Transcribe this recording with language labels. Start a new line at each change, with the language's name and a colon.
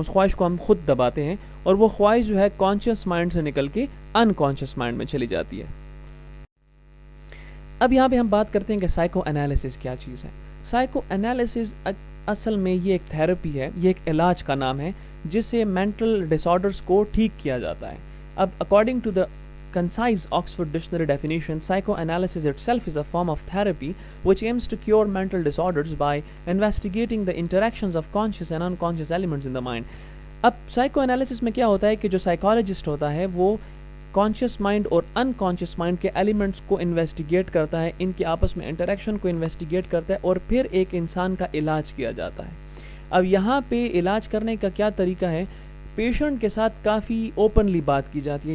Urdu: اس خواہش کو ہم خود دباتے ہیں اور وہ خواہش جو ہے کانشیس مائنڈ سے نکل کے انکانشیس مائنڈ میں چلی جاتی ہے. اب یہاں پہ ہم بات کرتے ہیں کہ سائیکو انالیسس کیا چیز ہے. سائیکو انالیسس اصل میں یہ ایک تھیراپی ہے، یہ ایک علاج کا نام ہے جس سے مینٹل ڈس آرڈرس کو ٹھیک کیا جاتا ہے. اب
English: According to the concise Oxford Dictionary definition, psychoanalysis itself is a form of therapy which aims to cure mental disorders by investigating the interactions of conscious and unconscious elements in the mind.
Urdu: اب psycho analysis میں کیا ہوتا ہے کہ جو psychologist ہوتا ہے وہ کانشیس مائنڈ اور انکانشیس مائنڈ کے ایلیمنٹس کو انویسٹیگیٹ کرتا ہے، ان کے آپس میں انٹریکشن کو انویسٹیگیٹ کرتا ہے اور پھر ایک انسان کا علاج کیا جاتا ہے. اب یہاں پہ علاج کرنے کا کیا طریقہ ہے، پیشنٹ کے ساتھ کافی اوپنلی بات کی جاتی ہے.